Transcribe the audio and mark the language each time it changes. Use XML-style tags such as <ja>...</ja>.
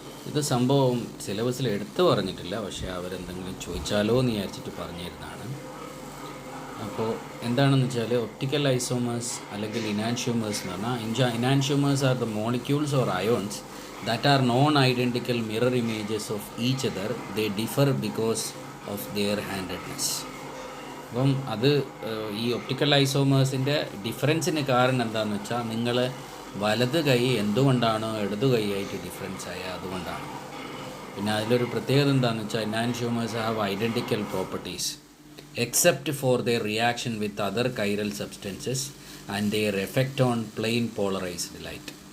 <ml>ഇത് സംഭവം സിലബസിൽ എടുത്തു പറഞ്ഞിട്ടില്ല, പക്ഷേ അവരെന്തെങ്കിലും ചോദിച്ചാലോ എന്ന് വിചാരിച്ചിട്ട് പറഞ്ഞു തരുന്നതാണ്. അപ്പോൾ എന്താണെന്ന് വെച്ചാൽ, ഒപ്റ്റിക്കൽ ഐസോമേഴ്സ് അല്ലെങ്കിൽ ഇനാൻഷ്യോമേഴ്സ് എന്ന് പറഞ്ഞാൽ,</ml> <en>Enantiomers are the molecules or ions that are non-identical mirror images of each other. They differ because of their handedness.</en> <ml>അപ്പം അത് ഈ ഒപ്റ്റിക്കൽ ഐസോമേഴ്സിൻ്റെ ഡിഫറൻസിന് കാരണം എന്താണെന്ന് വെച്ചാൽ, നിങ്ങൾ വലത് കൈ എന്തുകൊണ്ടാണോ ഇടതു കൈയായിട്ട് ഡിഫറൻസ് ആയ അതുകൊണ്ടാണ്. പിന്നെ അതിലൊരു പ്രത്യേകത എന്താണെന്ന് വെച്ചാൽ,</ml> <en>Enantiomers have identical properties except for their reaction with other chiral substances and their effect on plane polarised light.</en>